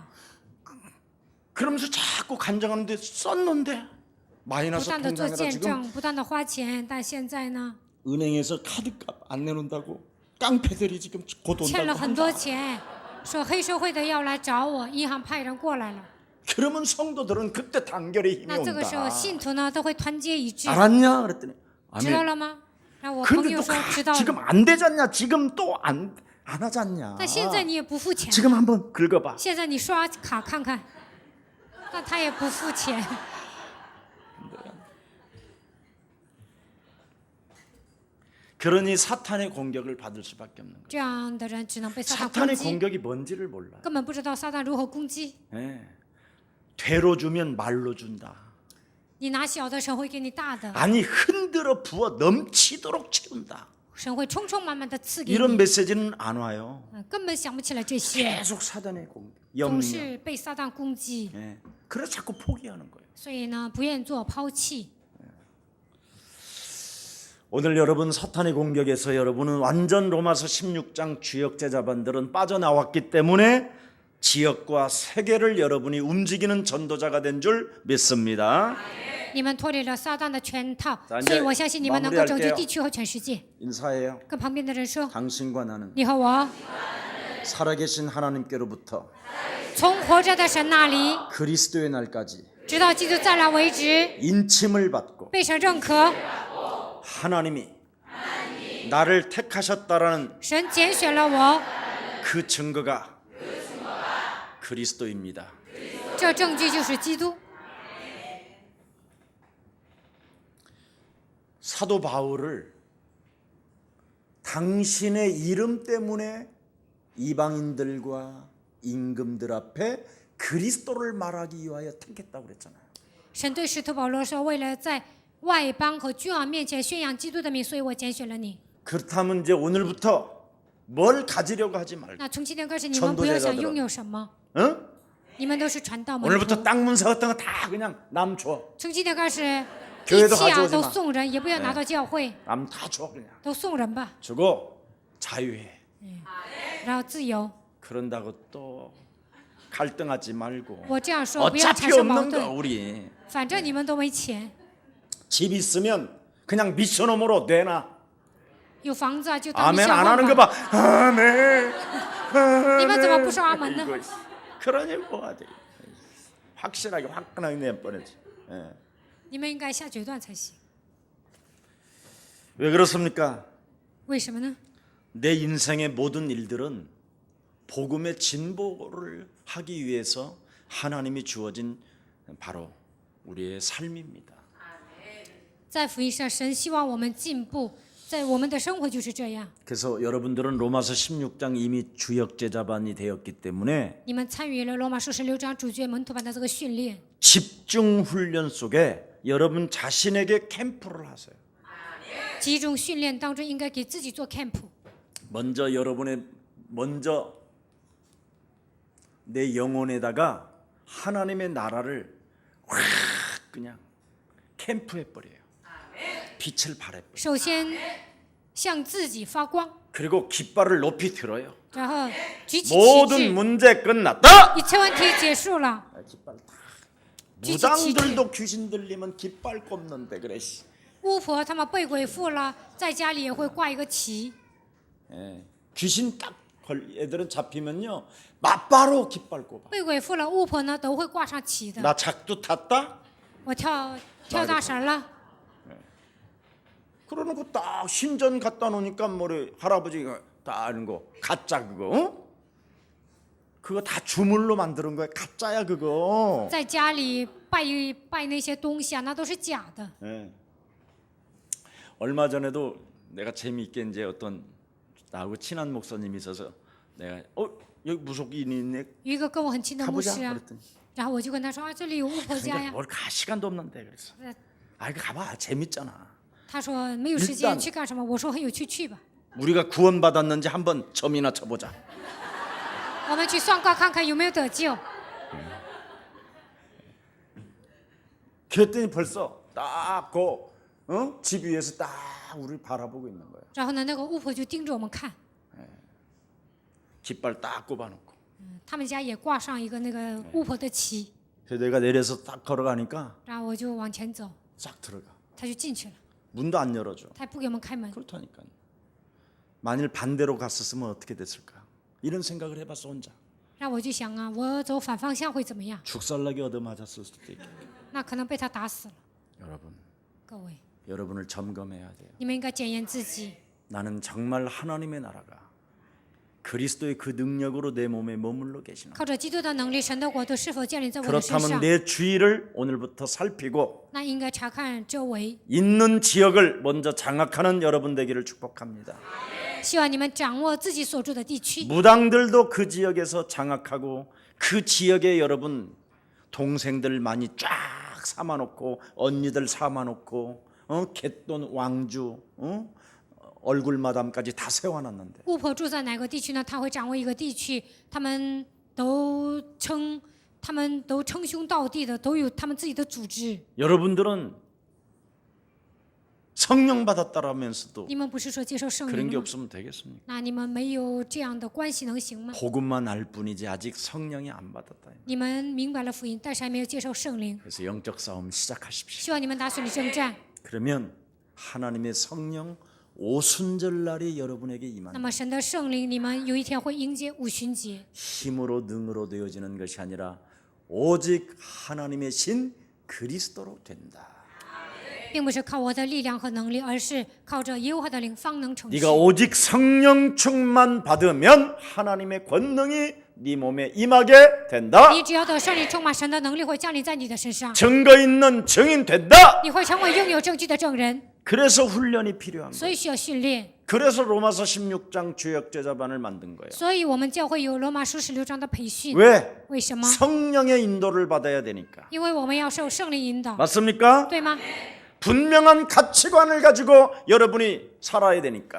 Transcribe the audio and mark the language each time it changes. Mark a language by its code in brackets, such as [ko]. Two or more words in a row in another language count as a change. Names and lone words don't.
[ko] 그러면서 자꾸 간증하는데 썼는데 [zh] 不 [ko] 마이너스 [zh] 断的做 [ko] 통장에다 [zh] 见 [ko] 지금 [zh] 证，不断的花钱，但现在呢， [ko] 은행에서 카드값 안 내놓는다고 깡패들이 지금 곧 [zh] 欠了 [ko] 온다고 [zh] 很多 [ko] 한다. [zh] 钱，说黑社会的要来找我，银行派人过来了。 [ko] 그러면 성도들은 그때 단결의 힘이 [zh] 那这个时候， [ko] 온다. [zh] 信徒呢都会团结一致， [ko] 알았냐? 그랬더니 [zh] 知道 [ko] 아멘. [zh] 了吗？然后我朋 [ko] 근데 [zh] 友 [ko] 또 [zh] 说知道 [ko] 지금 [zh] 了， [ko] 안 되잖냐? 지금 또 안 하잖냐? [zh] 但现在你也不付钱， [ko] 지금 한번 긁어봐. [zh] 现在你刷卡看看，那他也不付钱。 [ko] 그러니 사탄의 공격을 받을 수밖에 없는 거예요. [zh] 这样的人只能被撒旦攻 [ko] 사탄의 [zh] 击， [ko] 공격이 뭔지를 몰라요. [zh] 根本不知道撒旦如何攻击。 [ko] 예. 되로 주면 말로 준다. [zh] 你拿小的，神会给你大的， [ko] 아니 흔들어 부어 넘치도록 채운다. [zh] 神会充充满满的赐给 [ko] 이런 [zh] 你， [ko] 메시지는 안 와요. [zh] 根本想不起来这些， [ko] 계속 사단의 공격, [zh] 总 [ko] 염려. [zh] 是被撒旦攻击， [ko] 예. 그래서 자꾸 포기하는 거예요. [zh] 所以呢，不愿做抛弃。 [ko] 오늘 여러분 사탄의 공격에서 여러분은 완전 로마서 16장 주역 제자반들은 빠져나왔기 때문에 지역과 세계를 여러분이 움직이는 전도자가 된 줄 믿습니다. [zh] 你们脱离了撒旦的圈套， [ko] 자 [zh] 所以 [ko] 이제 [zh] 我相信你们能够拯救 [ko] 마무리할게요. [zh] 地区和全世界。 [ko] 인사해요. [zh] 跟旁边的人说， [ko] 당신과 나는 [zh] 你和我 [ko] 살아계신 하나님께로부터 [zh] 从活着的神那里， [ko] 그리스도의 날까지 [zh] 直到基督再来为止， [ko] 인침을 받고 [zh] 被神认可， [ko] 하나님이 나를 택하셨다라는 [zh] 神拣选了我， [ko] 그 증거가 그리스도입니다. [zh] 这证据就是基督。 [ko] 사도 바울을 당신의 이름 때문에 이방인들과 임금들 앞에 그리스도를 말하기 위하여 택했다고 그랬잖아요. [zh] 神对使徒保罗说：“为了在外邦和君王面前宣扬基督的名，所以我拣选了你。 [ko] 그렇다면 이제 오늘부터 뭘 가지려고 하지 말고, [zh] 那从今天开始，你们不要想拥有什么， [ko] 응? [zh] 你们都是传道门 [ko] 오늘부터 [zh] 徒。 [ko] 땅 문서 같은 거 다 그냥 남 줘. [zh] 从今天开始， [ko] 교회도 [zh] 地契啊 [ko] 가져오지 [zh] 都 [ko] 마 [zh] 送人，也不要拿到教会， [ko] 남 다 줘 그냥. [zh] 都送人吧， [ko] 주고 자유해. [zh] 然后自由。 [ko] 그런다고 또 갈등하지 말고. [zh] 我这样说，不要产 [ko] 어차피 [zh] 生矛 [ko] 없는 거 [zh] 盾， [ko] 우리. [zh] 反正你们都没钱， [ko] 집 있으면 그냥 미션홈으로 내놔. [zh] 有房子啊就当 [ko] 아멘 [zh] 小 [ko] 안 [zh] 号 [ko] 하는 거 [zh] 吧。 [ko] 봐. 아멘. [zh] 你们怎么不说阿门呢？ [ko] 이거, 그러니 뭐가 돼? 확실하게 화끈하게 내버려지. 예. [zh] 你们应该下决断才行。 [ko] 왜 그렇습니까? [zh] 为什么呢？ [ko] 내 인생의 모든 일들은 복음의 진보를 하기 위해서 하나님이 주어진 바로 우리의 삶입니다. [zh] 在福音上，神希望我们进步，在我们的生活就是这样。 [ko] 그래서 여러분들은 로마서 16장 이미 주역 제자반이 되었기 때문에 [zh] 你们参与了罗马书16章主角门徒版的这个训练， [ko] 집중 훈련 속에 여러분 자신에게 캠프를 하세요. [zh] 集中训练当中应该给自己做 camp， [ko] 먼저 내 영혼에다가 하나님의 나라를 확 그냥 캠프해 버려요. 빛을 발해. [zh] 首先向自己发光， [ko] 그리고 깃발을 높이 들어요. [zh] 然后举起旗 [ko] 모든 [zh] 帜， [ko] 문제 끝났다. [zh] 一切问题结束了。 [ko] 깃발 다. 뒤집히지. 무당들도 귀신 들리면 깃발 꼽는데 그래. [zh] 巫婆他们被鬼附了，在家里也会挂一个旗。 [ko] 예. 귀신 딱 애들은 잡히면요 맞바로 깃발 꼽아. [zh] 被鬼附了，巫婆呢都会挂上旗的。 [ko] 나 작두 탔다. [zh] 我跳大神了， [ko] 그러놓고 딱 신전 갖다 놓으니까 뭐래 할아버지가 다 아는 거 가짜 그거. 어? 그거 다 주물로 만드는 거야. 가짜야 그거. [zh] 在家里拜那些东西啊，那都是假的。 [ko] 예. 얼마 전에도 내가 재미있게 이제 어떤 나하고 친한 목사님이 있어서 내가 여기 무속인이 있네 [zh] 有一个跟我很亲的牧 [ko] 가보자 [zh] 师啊， [ko] 그랬더니 [zh] 然后我就跟他说啊，这里有巫婆家 [ko] 근데 [zh] 呀。 [ko] 뭘 가 시간도 없는데 그래서 呃 아 이거 가봐 재밌잖아. [zh] 他说没有时 [ko] 일단 [zh] 间去干什么？我说很有趣，去吧。 [ko] 우리가 구원받았는지 한번 점이나 쳐보자. [zh] 我们去算卦看看有没有得救。 [ko] 그랬더니 벌써 집 위에서 딱 우리를 바라보고 있는 거야. [zh] 然后呢，那个巫婆就盯着我们看， [ko] 깃발 딱 꼽아놓고. [zh] 他们家也挂上一个那个巫婆的旗。 [ko] 그래서 내가 내려서 딱 걸어가니까 [zh] 然后我就往前走， [ko] 싹 들어가. [zh] 他就进去了， [ko] 문도 안 열어줘. [zh] 他也不给我们开门。 [ko] 그렇다니까. 만일 반대로 갔었으면 어떻게 됐을까? 이런 생각을 해봤어 혼자. [zh] 让我就想啊，我走反方向会怎么样？ [ko] 죽살나게 얻어맞았을 수도 있겠고. [zh] 那可能被他打死了。 [ko] 여러분, [zh] 各位， [ko] 여러분을 점검해야 돼요. [zh] 你们应该检验自己， [ko] 나는 정말 하나님의 나라가 그리스도의 그 능력으로 내 몸에 머물러 계시나? [zh] 靠着基督的能力，神的国度是否建立在我的身 [ko] 그렇다면 [zh] 上？ [ko] 내 주위를 오늘부터 살피고 [zh] 那应该查看周围。 [ko] 있는 지역을 먼저 장악하는 여러분 되기를 축복합니다. [zh] 希望你们掌握自己所住的地区， [ko] 무당들도 그 지역에서 장악하고 그 지역에 여러분 동생들 많이 쫙 삼아놓고 언니들 삼아놓고 갯돈 왕주 얼굴 마담까지 다 세워놨는데 [zh] 巫婆住在哪个地区呢？他会掌握一个地区，他们都称兄道弟的，都有他们自己的组织。 [ko] 여러분들은 성령 받았다라면서도 [zh] 你们不是说接受圣 [ko] 그런 [zh] 灵 [ko] 게 [zh] 吗？ [ko] 없으면 되겠습니까? [zh] 那你们没有这样的关系能行吗？ [ko] 복음만 알 뿐이지 아직 성령이 안 받았다. [zh] 你们明白了福音，但是还没有接受圣灵。 [ko] 그래서 영적 싸움 시작하십시오. [zh] 希望你们打属灵征战， [ko] 그러면 하나님의 성령 오순절 날이 여러분에게 [zh] 那 [ko] 임한다. [zh] 么神的圣灵，你们有一天会迎接五旬节， [ko] 힘으로 능으로 되어지는 것이 아니라 오직 하나님의 신 그리스도로 된다. [zh] 并不是靠我的力量和能力，而是靠着耶和华的灵方能成事。 [ko] 네가 오직 성령 충만 받으면 하나님의 권능이 네 몸에 임하게 된다. [zh] 你只要得圣灵充满，神的能力会降临在你的身上， [ko] 증거 있는 증인 된다. [zh] 你会成为拥有证据的证人。 [ko] 그래서 훈련이 필요한 [zh] 所 [ko] 거예요. [zh] 以需要训练， [ko] 그래서 로마서 16장 주역 제자반을 만든 거예요. [zh] 所以我们教会有罗马书16章的培训。 [ko] 왜? [zh] 为什么？ [ko] 성령의 인도를 받아야 되니까. [zh] 因为我们要受圣灵引导， [ko] 맞습니까? [zh] 对吗？ [ko] 분명한 가치관을 가지고 여러분이 살아야 되니까.